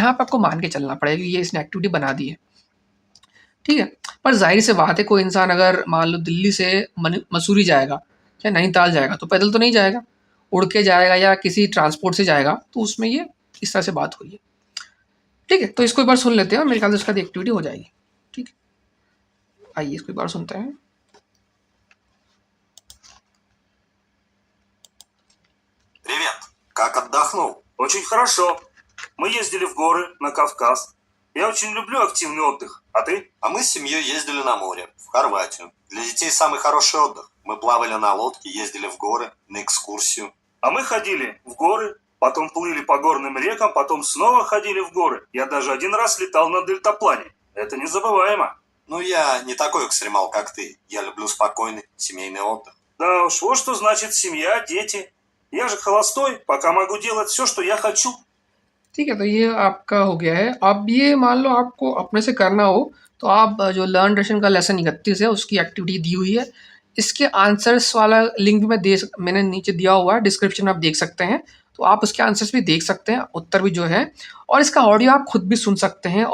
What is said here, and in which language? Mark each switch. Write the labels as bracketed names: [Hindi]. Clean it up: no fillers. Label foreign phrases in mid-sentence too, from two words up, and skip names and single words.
[Hindi] यहाँ पे आपको मान के चलना पड़ेगा कि ये इसने एक्टिविटी बना दी है। ठीक है, पर जाहिर सी बात है, कोई इंसान अगर मान लो दिल्ली से मसूरी जाएगा या नैनीताल जाएगा, तो पैदल तो नहीं जाएगा, उड़ के जाएगा या किसी ट्रांसपोर्ट से जाएगा, तो उसमें ये इस तरह से बात हुई है। ठीक है, तो इसको एक बार सुन लेते हैं और मेरे ख्याल से उसका एक्टिविटी हो जाएगी। ठीक है, आइए इसको एक बार सुनते हैं। [Russian] Привет. Как отдохнул? Очень хорошо. Мы ездили в горы, на Кавказ. Я очень люблю активный отдых. А ты? А мы с семьей ездили на море, в Хорватию. Для детей самый хороший отдых. Мы плавали на лодке, ездили в горы, на экскурсию. А мы ходили в горы, потом плыли по горным рекам, потом снова ходили в горы. Я даже один раз летал на дельтаплане. Это незабываемо. Ну, я не такой экстремал, как ты. Я люблю спокойный семейный отдых. Да уж, вот что значит семья, дети. Я же холостой, пока могу делать все, что я хочу. [Hindi] ठीक है, तो ये आपका हो गया है। अब ये मान लो आपको अपने से करना हो, तो आप जो लर्न रशियन का लेसन 31 है उसकी एक्टिविटी दी हुई है। इसके आंसर्स वाला लिंक भी मैंने नीचे दिया हुआ है, डिस्क्रिप्शन में आप देख सकते हैं। तो आप उसके आंसर्स भी देख सकते हैं, उत्तर भी जो है, और इसका ऑडियो आप खुद भी सुन सकते हैं।